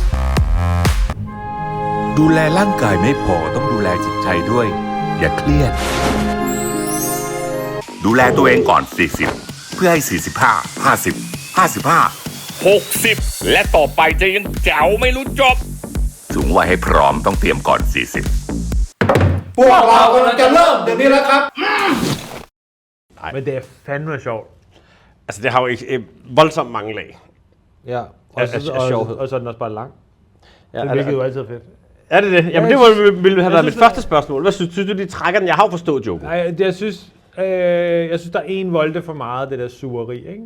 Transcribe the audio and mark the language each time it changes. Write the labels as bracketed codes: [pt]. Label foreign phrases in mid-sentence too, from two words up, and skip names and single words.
[th] ดูแลร่างกายไม่พอต้องดูแลจิตใจด้วย อย่าเครียด ดูแลตัวเองก่อน 40 เพื่อให้ 45 50 55 60 และต่อไปจะยังแจ๋วไม่รู้จบ ถึงวัยให้พร้อมต้องเตรียมก่อน 40 พวกเรากำลังจะเริ่มเดี๋ยวนี้แล้วครับ [da] Men det er fandme sjovt. Altså, det har jo ikke voldsomt mange lag. Ja, af sjovhed. og så er den også bare lang. Ja, Det virker jo altid fedt. Er det det? Jamen, det ville have været mit første spørgsmål. Hvad synes du, de trækker den? Jeg har jo forstået joken. Nej, jeg synes, der er en volte for meget, det der sugeri, ikke?